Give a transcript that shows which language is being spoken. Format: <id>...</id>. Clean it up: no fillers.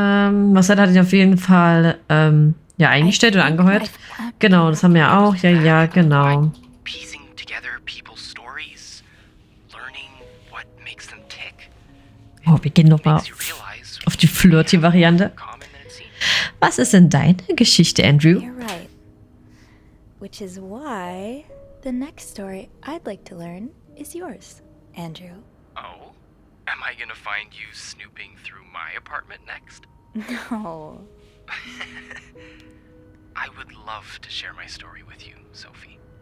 <de>Marcel hat ihn auf jeden Fall ja eingestellt oder angehört. Genau, das haben wir ja auch. Ja, genau.</de> <en>Piecing together people's stories, learning what makes them tick.</en> <de>Oh, wir gehen nochmal</de> <en>Makes you realize</en> <de>auf die Flirty-Variante.</de> <en>common than it seems.</en> <de>Was ist denn deine Geschichte, Andrew?</de> <en>You're right. Which is why the next story I'd like to learn is yours, Andrew. Oh, am I gonna find you snooping through my apartment next? No. I would love to share my story with you, Sophie.</en>